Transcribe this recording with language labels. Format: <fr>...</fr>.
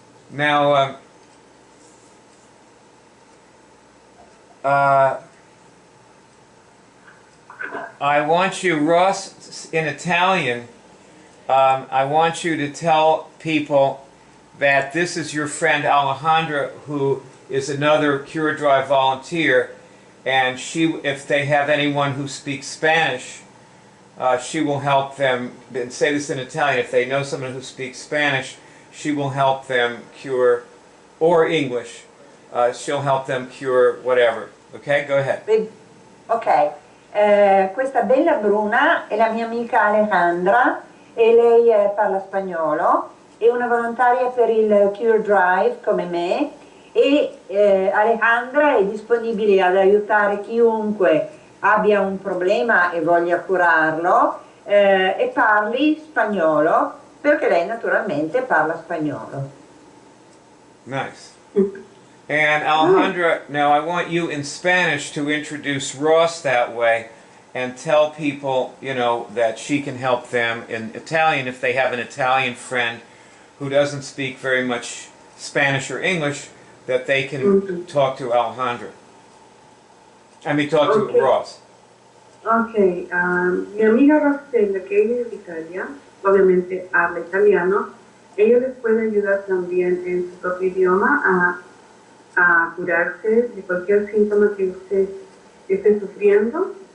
<en>Now, I want you, Ross, in Italian, I want you to tell people that this is your friend Alejandra, who is another Cure Drive volunteer, and if they have anyone who speaks Spanish, she will help them, and say this in Italian, if they know someone who speaks Spanish, she will help them cure, or English, she'll help them cure whatever. Okay, go ahead.</en> <it>Ok, questa bella bruna è la mia amica Alejandra e lei parla spagnolo, è una volontaria per il Cure Drive come me e Alejandra è disponibile ad aiutare chiunque abbia un problema e voglia curarlo e parli spagnolo, perché lei naturalmente parla spagnolo.</it> <en>Nice. And Alejandra, now I want you in Spanish to introduce Ross that way and tell people, you know, that she can help them in Italian if they have an Italian friend who doesn't speak very much Spanish or English, that they can talk to Alejandra. I mean, talk to Ross.</en> <es>Ok, mi amiga Rosella, que ella es de Italia, obviamente habla italiano, ella les puede ayudar también en su propio idioma a curarse de cualquier síntoma que usted esté sufriendo.</es>